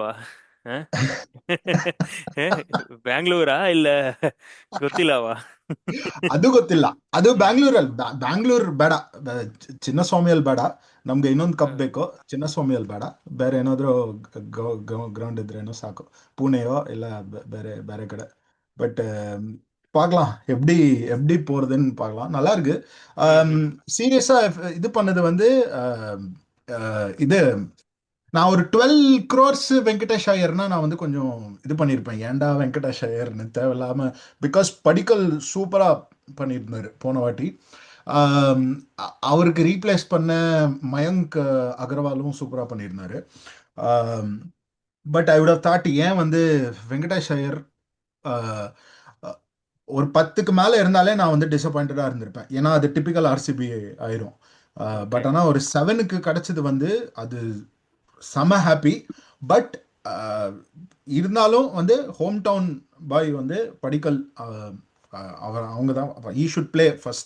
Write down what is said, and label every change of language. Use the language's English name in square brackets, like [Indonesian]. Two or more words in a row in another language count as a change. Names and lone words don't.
[Kannada] ಬಾ? ಬ್ಯಾಂಗ್ಳೂರಾ ಇಲ್ಲ ಗೊತ್ತಿಲ್ಲವಾ? ಅದು ಗೊತ್ತಿಲ್ಲ. ಅದು ಬ್ಯಾಂಗ್ಳೂರಲ್ಲಿ, ಬ್ಯಾಂಗ್ಳೂರ್ ಬೇಡ. ಚಿನ್ನಸ್ವಾಮಿಯಲ್ಲಿ ಬೇಡ. ನಮ್ಗೆ ಇನ್ನೊಂದು ಕಪ್ ಬೇಕು. ಚಿನ್ನಸ್ವಾಮಿಯಲ್ಲಿ ಬೇಡ. ಬೇರೆ ಏನಾದ್ರು ಗ್ರೌಂಡ್ ಇದ್ರೇನೋ ಸಾಕು. ಪುಣೆಯೋ ಇಲ್ಲ ಬೇರೆ ಬೇರೆ ಕಡೆ. [Tamil] பட் பார்க்கலாம். எப்படி எப்படி போறதுன்னு பார்க்கலாம். நல்லா இருக்கு. சீரியஸா இது பண்ணது வந்து ஆம், இது நான் ஒரு 12 crores வெங்கடேஷ் ஐயர்னா நான் வந்து கொஞ்சம் இது பண்ணியிருப்பேன். ஏன்டா வெங்கடேஷ் ஐயர்னு தேவையில்லாம. பிகாஸ் படிக்கல் சூப்பரா பண்ணியிருந்தாரு போன வாட்டி. ஆம், அவருக்கு ரீப்ளேஸ் பண்ண மயங்க் அகர்வாலும் சூப்பரா பண்ணியிருந்தாரு. [English] But I would have thought [Tamil] ஏன் வந்து வெங்கடேஷ் ஐயர் ஆஹ், அஹ், ஒரு 10க்கு மேல இருந்தாலே நான் வந்து டிசப்பாயிண்டடா இருந்திருப்பேன். ஏன்னா அது டிபிக்கல் ஆர்சிபி ஆயிரும். ஓகே. பட் ஆனா ஒரு 7க்கு கிடைச்சது வந்து அது செம ஹாப்பி. பட் இருந்தாலும் வந்து [English] home town boy [Tamil] வந்து படிக்கல், அவங்க தான் [English] he should play first.